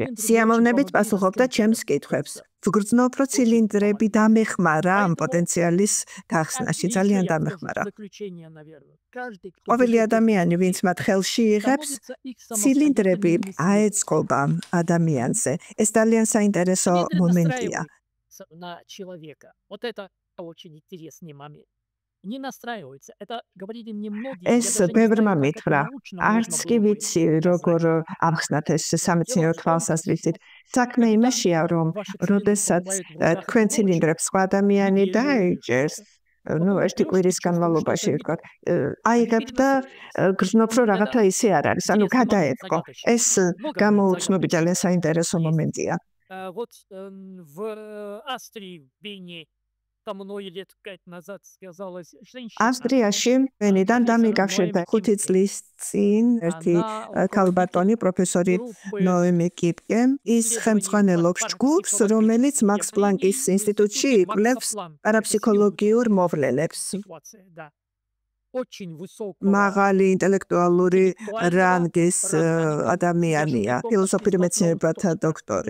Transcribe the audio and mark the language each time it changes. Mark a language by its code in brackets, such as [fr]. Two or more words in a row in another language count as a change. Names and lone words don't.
[ka] სიამოვნებით პასუხობდა ჩემს კითხვებს. ვგრძნობ, რომ ცილინდრები დამეხმარა ამ პოტენციალის გახსნაში, ძალიან დამეხმარა. ყოველი ადამიანი, ვინც მათ ხელში იღებს, ცილინდრები აეწყობა ადამიანზე. ეს ძალიან საინტერესო მომენტია. [ru] На человека. Вот это очень интересный момент. Не настраиваются. Это говорили мне многие. [ka] ეს ბევრმა მითხრა, არც კი ვიცი, როგორ ავხსნათ ეს სამეცნიერო თვალსაზრისით. საქმე იმაშია, რომ როდესაც თქვენ ცილინდრებს სხვა ადამიანი დაიჭერს, ერთი კვირის განმავლობაში ვთქვათ, აიღებ და გრძნობ, რომ რაღაცა ისე არ არის, ანუ გადაეწყო. ეს გამოუცნობი ძალიან საინტერესო მომენტია. [ru] Вот в Австрии, в Вене, там много лет 5 назад сказалась женщина. [ka] ავსტრიაში ვენიდან დამიკავშირდა 5 წლის წინ ერთი ქალბატონი პროფესორი ნოემი კიპკე. ის ხელმძღვანელობს ჯგუფს, რომელიც მაქს პლანკის ინსტიტუტში იკვლევს პარაფსიქოლოგიურ მოვლენებს. მაღალი ინტელექტუალური რანგის ადამიანია, ფილოსოფიური მეცნიერებათა დოქტორი.